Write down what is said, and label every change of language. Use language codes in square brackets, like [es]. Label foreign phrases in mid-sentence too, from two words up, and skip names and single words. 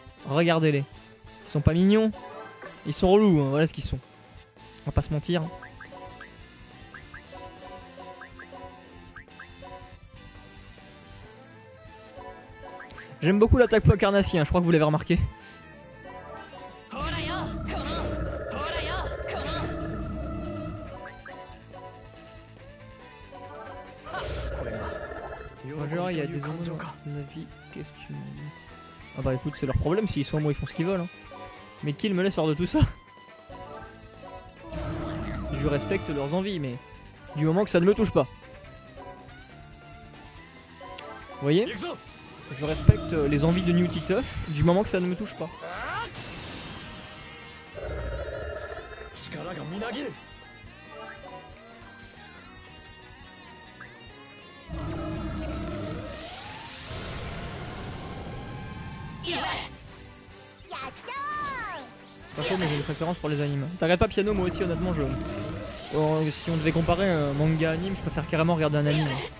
[fr] Regardez-les. Ils sont pas mignons, ils sont relous, hein. Voilà ce qu'ils sont. On va pas se mentir. J'aime beaucoup l'attaque point carnassier, hein, je crois que vous l'avez remarqué. [ja] ほらよこのほらよこのこれが [fr] Genre, il y a des hommes dans la vie, qu'est-ce que tu me dis? Ah bah écoute, c'est leur problème, s'ils sont à moi, ils font ce qu'ils veulent. Hein. Mais qui me laisse hors de tout ça? Je respecte leurs envies, mais du moment que ça ne me touche pas. Vous voyez? Je respecte les envies de New Titeuf, du moment que ça ne me touche pas. [ja] 力がみなぎる [fr] Pas faux, mais j'ai une préférence pour les animes. T'arrêtes pas piano, moi aussi, honnêtement, je. Si on devait comparer un manga anime, je préfère carrément regarder un anime.